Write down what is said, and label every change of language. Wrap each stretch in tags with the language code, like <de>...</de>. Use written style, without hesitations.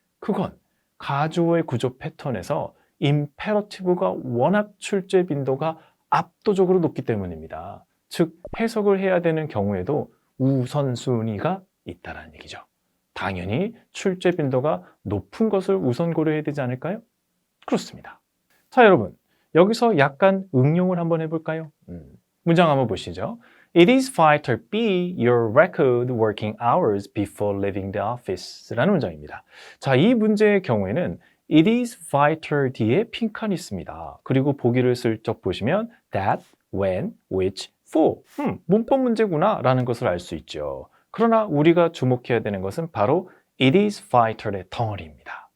<ko>그건 가주어의 구조 패턴에서 임페러티브가 워낙 출제 빈도가 압도적으로 높기 때문입니다. 즉 해석을 해야 되는 경우에도 우선순위가 있다는 얘기죠. 당연히 출제 빈도가 높은 것을 우선 고려해야 되지 않을까요? 그렇습니다. 자, 여러분 여기서 약간 응용을 한번 해볼까요? 문장 한번 보시죠.</ko> <en>It is vital be your record working hours before leaving the office</en> <ko>라는 문장입니다. 자, 이 문제의 경우에는 it is vital 뒤에 빈칸이 있습니다. 그리고 보기를 슬쩍 보시면 that, when, which, for 문법 문제구나 라는 것을 알 수 있죠. 그러나 우리가 주목해야 되는 것은 바로 it is vital의 덩어리입니다.</ko>